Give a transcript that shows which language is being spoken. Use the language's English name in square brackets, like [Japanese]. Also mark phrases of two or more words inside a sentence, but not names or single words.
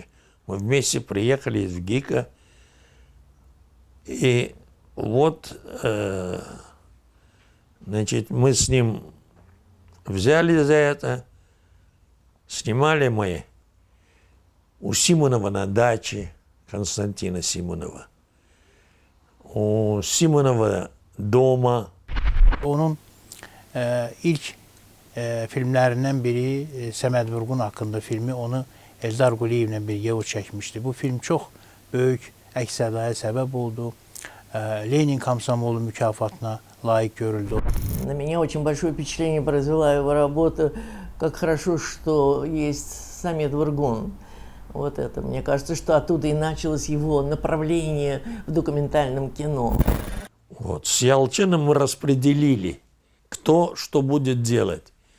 [Russian] Мы вместе приехали из ГИКа. И вот, значит, мы с ним взяли за это, снимали мы у Симонова на даче, Константина Симонова. [Azerbaijani] O Simonova doğma. Onun ilk filmlərindən biri Səməd Vurğun haqqında filmi, onu Eldar Quliyevlə bir Yevur çəkmişdi. Bu film çox böyük əks-sədaya səbəb oldu. Lenin Komsomolu mükafatına layiq görüldü. [Russian] На меня очень большое впечатление произвела его работа. Как хорошо, что есть Самет Вургун. Вот это. Мне кажется, что оттуда и началось его направление в документальном кино. Вот. С Ялчиным мы распределили, кто что будет делать.